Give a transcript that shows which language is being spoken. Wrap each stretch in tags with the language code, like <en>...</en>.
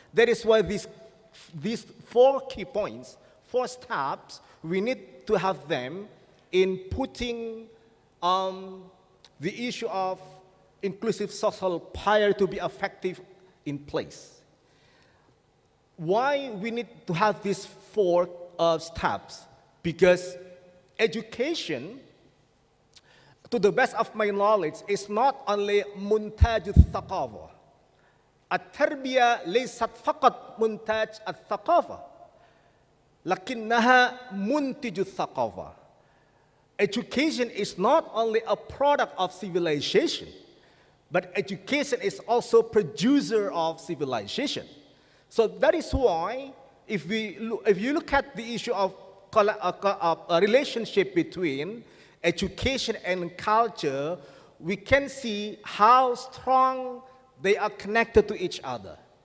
<en>That is why these 4 key points, 4 steps, we need to have them in putting the issue of inclusive social pillar to be effective in place. Why we need to have these four steps? Because education, to the best of my knowledge, is not only</en> <ar>منتاج الثقافة. التربية ليست فقط منتاج الثقافة، لكنها منتج الثقافة.</ar> <en>Education is not only a product of civilization, but education is also producer of civilization. So that is why, if you look at the issue of a relationship between education and culture, we can see how strong they are connected to each other.</en>